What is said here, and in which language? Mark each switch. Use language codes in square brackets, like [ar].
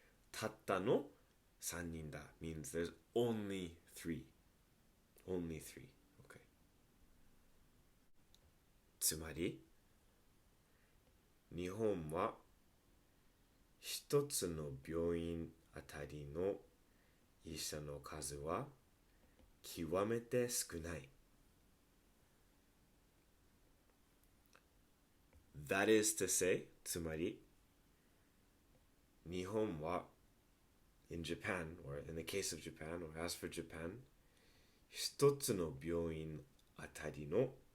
[ja] たったの3人だ [en] means there's only three. Only three. Okay. [ja] つまり日本は一つの病院あたりの医者の数は極めて少ない. [en] That is to say, [ja] つまり、日本は [en] in Japan, or in the case of Japan, or as for Japan, [ja] 一つの病院あたりの